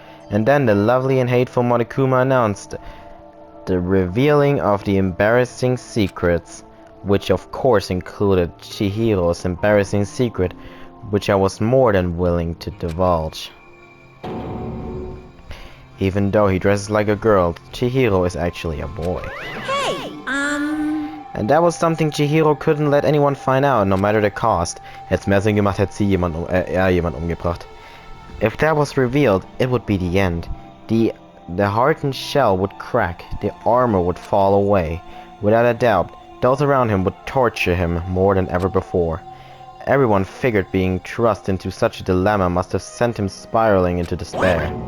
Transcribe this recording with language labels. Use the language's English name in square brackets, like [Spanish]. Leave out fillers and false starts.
[English] And then the lovely and hateful Monokuma announced the revealing of the embarrassing secrets, which of course included Chihiro's embarrassing secret, which I was more than willing to divulge. Even though he dresses like a girl, Chihiro is actually a boy. hey, And that was something Chihiro couldn't let anyone find out, no matter the cost. [German] Hätt's mehr Sinn gemacht, hätte sie jemand umgebracht. [English] If that was revealed, it would be the end. The hardened shell would crack, the armor would fall away. Without a doubt, those around him would torture him more than ever before. Everyone figured being thrust into such a dilemma must have sent him spiraling into despair.